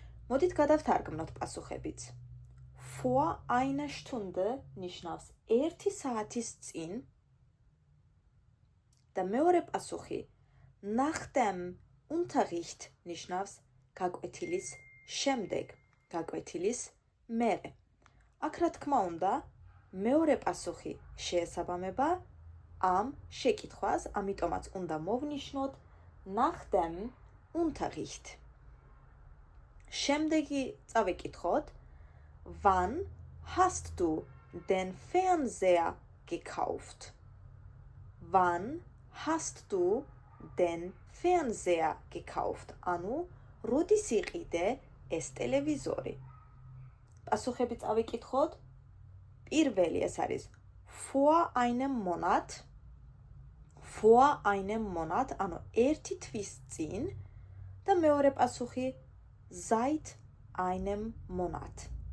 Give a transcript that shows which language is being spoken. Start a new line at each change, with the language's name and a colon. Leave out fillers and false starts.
Georgian: მოდით გადავთარგმნოთ პასუხებიც.
German: Vor einer Stunde
Georgian: ნიშნავს 1 საათის წინ და მეორე პასუხი
German: nach dem Unterricht
Georgian: ნიშნავს გაკვეთილის შემდეგ, გაკვეთილის მერე. აქ რა თქმა უნდა, მეორე პასუხი შეესაბამება ამ შეკითხვას, ამიტომაც უნდა მოვნიშნოთ
German: nach dem Unterricht.
Georgian: შემდეგი წავიკითხოთ.
German: Wann hast du den Fernseher gekauft? Wann hast du den Fernseher gekauft?
Georgian: ანუ როდის იყიდე ეს ტელევიზორი? პასუხები წავიკითხოთ. პირველი ეს არის
German: vor einem Monat,
Georgian: ანუ 1 თვის წინ და მეორე პასუხი
German: seit einem Monat.